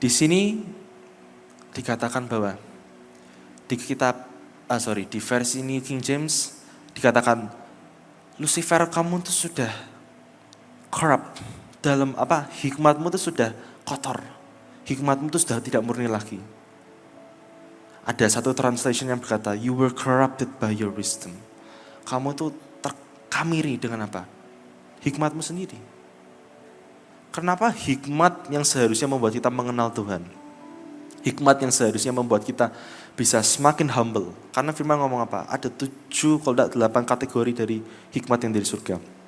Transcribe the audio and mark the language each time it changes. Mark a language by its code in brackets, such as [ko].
[id] Di sini dikatakan bahwa di versi New King James dikatakan Lucifer, kamu itu sudah corrupt dalam hikmatmu itu sudah kotor. Hikmatmu itu sudah tidak murni lagi. Ada satu translation yang berkata [en] you were corrupted by your wisdom. [id] Kamu itu terkamiri dengan apa? Hikmatmu sendiri. Kenapa hikmat yang seharusnya membuat kita mengenal Tuhan? Hikmat yang seharusnya membuat kita bisa semakin humble. Karena firman ngomong apa? Ada 7 kalau tidak 8 kategori dari hikmat yang dari surga.